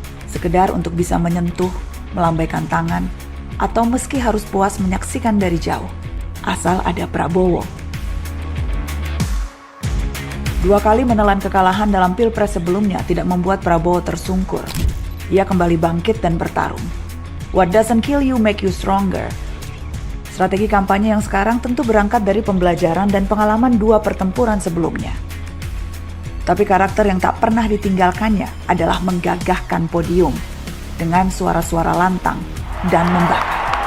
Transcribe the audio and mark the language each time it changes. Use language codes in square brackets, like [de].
[id] Sekedar untuk bisa menyentuh, melambaikan tangan, atau meski harus puas menyaksikan dari jauh, asal ada Prabowo. 2 kali menelan kekalahan dalam Pilpres sebelumnya tidak membuat Prabowo tersungkur. Ia kembali bangkit dan bertarung. [en] What doesn't kill you make you stronger. [id] Strategi kampanye yang sekarang tentu berangkat dari pembelajaran dan pengalaman 2 pertempuran sebelumnya. Tapi karakter yang tak pernah ditinggalkannya adalah menggagahkan podium dengan suara-suara lantang dan membakar.